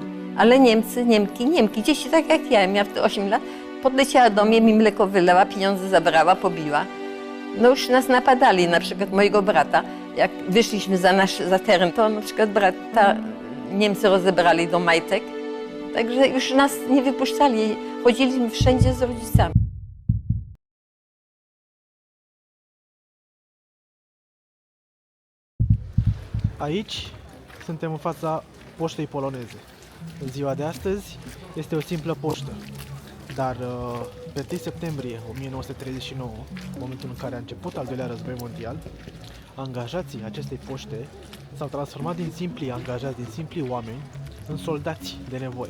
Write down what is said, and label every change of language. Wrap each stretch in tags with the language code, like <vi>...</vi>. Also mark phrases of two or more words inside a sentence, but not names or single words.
<pl>Ale Niemcy, Niemki, dzieci tak jak ja, miała wtedy 8 lat, podleciała do mnie, mi mleko wylała, pieniądze zabrała, pobiła. No już nas napadali, na przykład mojego brata, jak wyszliśmy za teren, to na przykład brata Niemcy rozebrali do majtek, także już nas nie wypuszczali, chodziliśmy wszędzie z rodzicami.</pl> <ro>Aici suntem în fața poștei poloneze. În ziua de astăzi este o simplă poștă, dar pe 1 septembrie 1939, momentul în care a început al doilea război mondial, angajații acestei poște s-au transformat din simpli angajați, din simpli oameni, în soldați de nevoie.</ro>